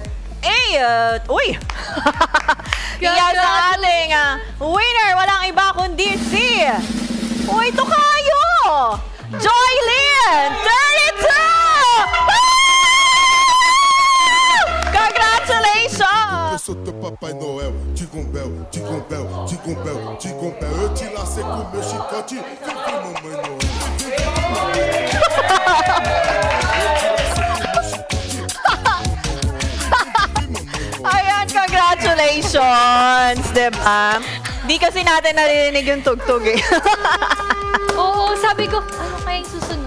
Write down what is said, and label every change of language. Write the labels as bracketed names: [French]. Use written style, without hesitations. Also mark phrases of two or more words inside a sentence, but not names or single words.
[Filipino] Uy! Yan ang ating winner. Walang iba kundi si... Uy, ito kayo! Joylyn! 32! Woo! Congratulations! [Portuguese] Eu sou teu Papai Noel, [English] Jingle Bell, Jingle Bell, Jingle Bell, Jingle Bell. [Portuguese] Eu te lacei com meu chicote, vem Mamãe Noel. [Filipino] Ayan, congratulations! Diba? Di kasi natin narinig yung tugtog eh. Oo, sabi ko, ano kaya yung susunod?